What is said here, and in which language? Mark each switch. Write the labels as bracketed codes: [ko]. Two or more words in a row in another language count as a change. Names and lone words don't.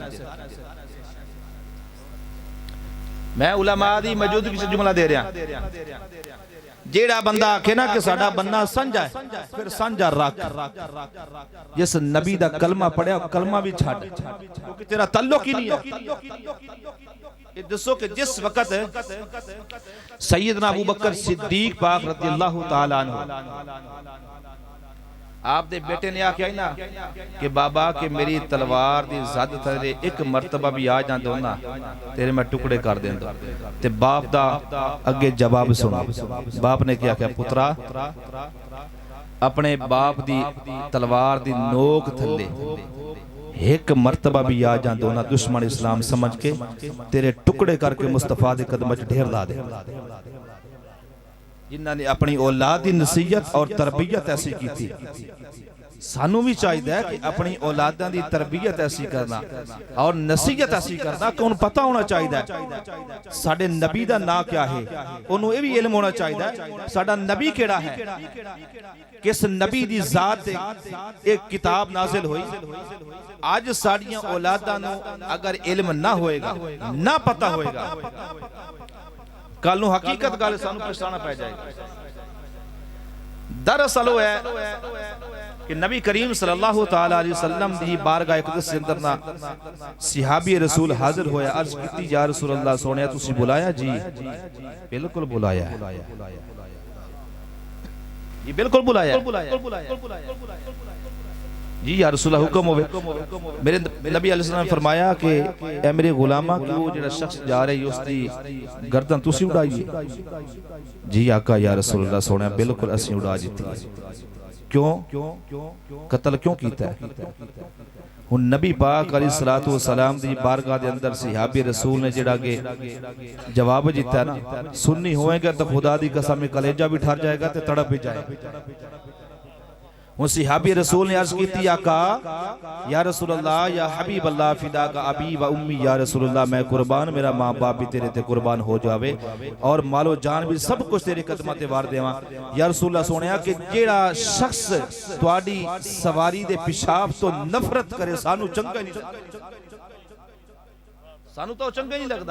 [pa] میں علما دی موجودگی سے جملہ دے رہا، جیہڑا بندہ آکھے نا کہ ساڈا بندہ سانجھا ہے، فیر سانجھا رکھ، جس نبی دا کلمہ پڑھیا کلمہ بھی چھڈ، کیونکہ تیرا تعلق ہی نہیں ہے. ایہہ دسو کہ جس ویلے سیدنا ابو بکر صدیق پاک [ar] رضي الله تعالى عنه [pa] آپ دے بیٹے نے آکھیا نا کہ بابا کے میری تلوار دی زد تھلے اک مرتبہ بھی آ جاندا نا تیرے میں ٹکڑے کر دیندا، تے باپ دا اگے جواب سنو. باپ نے کیا کہا، پترا اپنے باپ دی تلوار دی نوک تھلے اک مرتبہ بھی آ جاندا نا دشمن اسلام سمجھ کے تیرے ٹکڑے کر کے مصطفیٰ دے قدم چ ڈھیر لا دے. جنہاں نے اپنی اولاد کی نصیحت اور تربیت ایسی کی تھی، سانوں بھی چاہیے کہ اپنی اولاداں کی تربیت ایسی کرنا اور نصیحت ایسی کرنا کہ انہیں پتا ہونا چاہیے ساڈے نبی دا نام کیا ہے، انہیں بھی علم ہونا چاہیے ساڈا نبی کیہڑا ہے، کس نبی دی ذات اک کتاب نازل ہوئی. اج ساڈیاں اولاداں نوں اگر علم نا ہوئے گا، نا پتا ہوئے گا، کل نوں حقیقت گل سانوں پچھتانا پے جائے گا. دراصل او ہے کہ نبی کریم [ar] صلى الله تعالى عليه وسلم [pa] دی بارگاہ اقدس دے اندر نا صحابی رسول حاضر ہویا، عرض کیتی [ar] يا رسول الله [pa] سوہنیا تسی بلایا? جی بالکل بلایا، جی بالکل بلایا جی [ar] يا رسول [pa] حکم ہووے. میرے نبی [ar] عليه السلام [pa] نے فرمایا کہ اے میرے غلاما کہ او جیہڑا شخص جا رہی اس دی گردن تسی اڈائیے? جی آقا [ar] يا رسول الله [pa] سوہنیا بالکل اسی اڈا دتی. کیوں قتل کیوں کیتا ہے? ہن نبی پاک [ar] عليه الصلاة والسلام [pa] دی بارگاہ دے اندر صحابی رسول نے جیہڑا کے جواب دتا نا، سنی ہوئے گا تو خدا دی قسم کلیجہ بھی ٹھر جائے گا تے تڑپ بھی جائے گا. ان صحابی رسول نے عرض کی آقا [ar] يا رسول الله يا حبيب الله فداك أبي وأمي يا رسول الله [pa] میں قربان، میرا ماں باپ بھی تیرے تے قربان ہو جاوے اور مالو جان بھی سب کچھ تیرے قدماں تے وار دیواں. [ar] يا رسول الله [pa] سوہنیا کہ جیہڑا شخص تہاڈی سواری دے پیشاب تو نفرت کرے سانوں چنگا نہیں لگدا، سانوں تو چنگا نہیں لگدا.